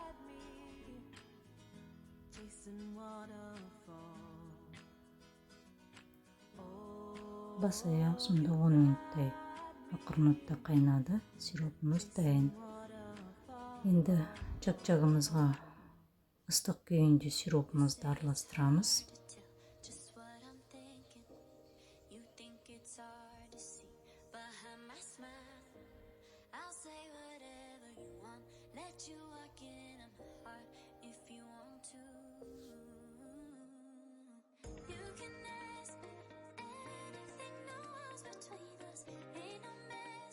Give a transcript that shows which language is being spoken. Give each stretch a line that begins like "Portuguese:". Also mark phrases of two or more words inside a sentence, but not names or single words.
Kazakh: Бас аяқ сонда 10 минуттай ақырын отта қайнады. Сиропымыз дайын. Енді чак-чагымызға ыстық күйінде сиропымызды араластырамыз.
English: Let you walk in my heart if you want to. You can ask me anything, no walls between us, ain't no mess.